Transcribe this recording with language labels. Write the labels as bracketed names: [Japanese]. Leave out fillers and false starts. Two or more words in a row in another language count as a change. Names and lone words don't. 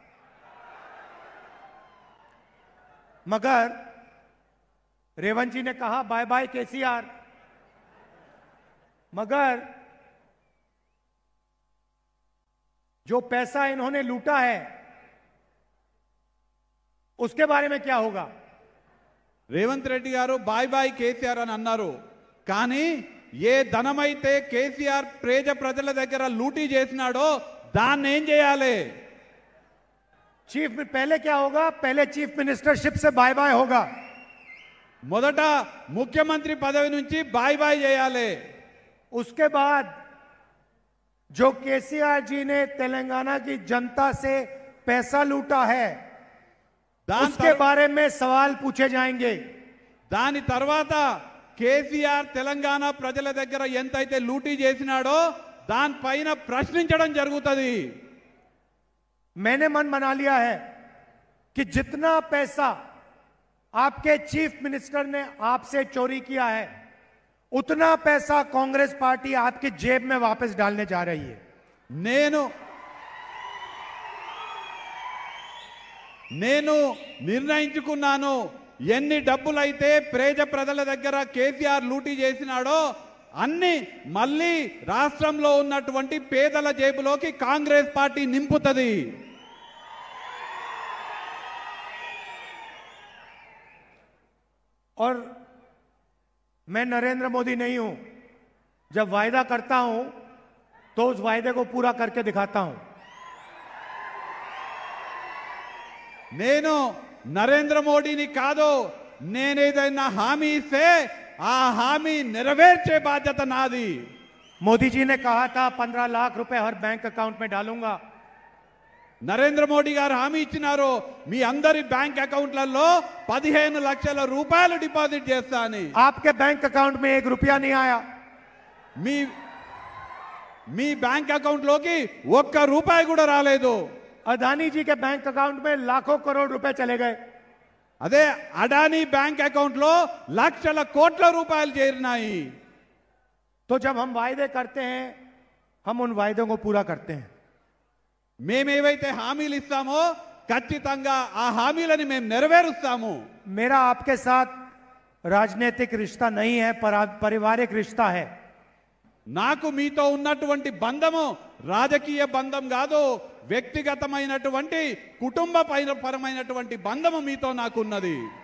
[Hindi] मगर रेवंत जी ने कहा [English] bye bye [Hindi] केसीआर, मगर जो पैसा इन्होंने लूटा है उसके बारे में क्या होगा? [Telugu] రేవంత్ రెడ్డి గారు [English] bye bye [Telugu] కేసీఆర్ అని అన్నారు, కానీ ఏ ధనమైతే కేసీఆర్ ప్రజల దగ్గర లూటీ చేసినాడో దాన్ని ఏం చేయాలి? [Hindi] चीफ में पहले क्या होगा? पहले [English] chief ministership [Hindi] से [English] bye bye [Hindi] होगा। [Telugu] మొదట ముఖ్యమంత్రి పదవి నుంచి [English] bye bye [Telugu] చేయాలి। [Hindi] उसके बाद जो केसीआर जी ने तेलंगाना की जनता से पैसा लूटा है उसके बारे में सवाल पूछे जाएंगे। [Telugu] దాని తర్వాత కేసీఆర్ తెలంగాణ ప్రజల దగ్గర ఎంతైతే లూటీ చేసినాడో దానిపైన ప్రశ్నించడం జరుగుతుంది। [Hindi] मैंने मन बना लिया है कि जितना पैसा आपके [English] chief minister [Hindi] ने आपसे चोरी किया है उतना पैसा कांग्रेस पार्टी आपकी जेब में वापस डालने जा रही है। [Telugu] నేను నిర్ణయించుకున్నాను, ఎన్ని డబ్బులైతే ప్రజల దగ్గర కేసీఆర్ లూటీ చేసినాడో అన్ని మళ్ళీ రాష్ట్రంలో ఉన్నటువంటి పేదల జేబులోకి కాంగ్రెస్ పార్టీ నింపుతుంది। [Hindi] और मैं नरेंद्र मोदी नहीं हूं, जब वायदा करता हूं तो उस वायदे को पूरा करके दिखाता हूं। [Telugu] నేను నరేంద్ర మోడీని కాదు, నేనేదైనా హామీ ఇస్తే ఆ హామీ నెరవేర్చే బాధ్యత నాది। [Hindi] मोदी जी ने कहा था 15 लाख रुपए हर [English] bank account [Hindi] में डालूंगा। [Telugu] నరేంద్ర మోడీ గారు హామీ ఇచ్చినారు, మీ అందరి [English] bank accounts [Telugu] 15 లక్షల రూపాయలు డిపాజిట్ చేస్తా అని। [Hindi] आपके [English] bank account [Hindi] में 1 रुपया नहीं आया। [Telugu] మీ [English] bank account [Telugu] లోకి 1 రూపాయి కూడా రాలేదు। [Hindi] अदानी जी के [English] bank account [Hindi] में लाखों करोड़ रुपए चले गए। [Telugu] అదే అడానీ [English] bank account [Telugu] లో లక్షల కోట్ల రూపాయలు చేరినాయి। [Hindi] तो जब हम वायदे करते हैं हम उन वायदों को पूरा करते हैं। [Telugu] మేమేవైతే హామీలు ఇస్తామో ఖచ్చితంగా ఆ హామీలని మేము నెరవేరుస్తాము। [Hindi] मेरा आपके साथ राजनीतिक रिश्ता नहीं है, पारिवारिक रिश्ता है। [Telugu] నాకు మీతో ఉన్నటువంటి బంధము రాజకీయ బంధం కాదు, వ్యక్తిగతమైనటువంటి కుటుంబ పరమైనటువంటి బంధము మీతో నాకున్నది।